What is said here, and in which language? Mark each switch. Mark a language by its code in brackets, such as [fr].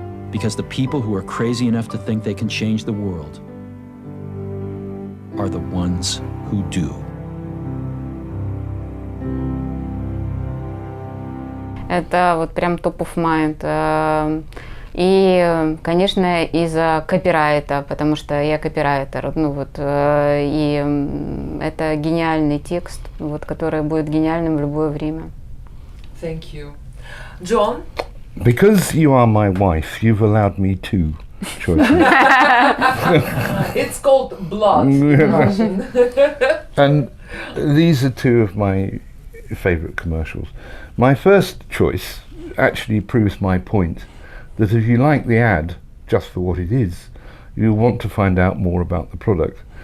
[en] Because the people who are crazy enough to think they can change the world are the ones who do. [ru] Это вот прям [en] top of mind. [ru] И, конечно, из-за копирайта, потому что я копирайтер. Ну вот, и это гениальный текст, вот, который будет гениальным в любое время. [en] Thank you. John? Because you are my wife, you've allowed me two choices. It's called blood in Russian. And these are two of my favourite commercials. My first choice actually proves my point that if you like the ad just for what it is, you'll want to find out more about the product.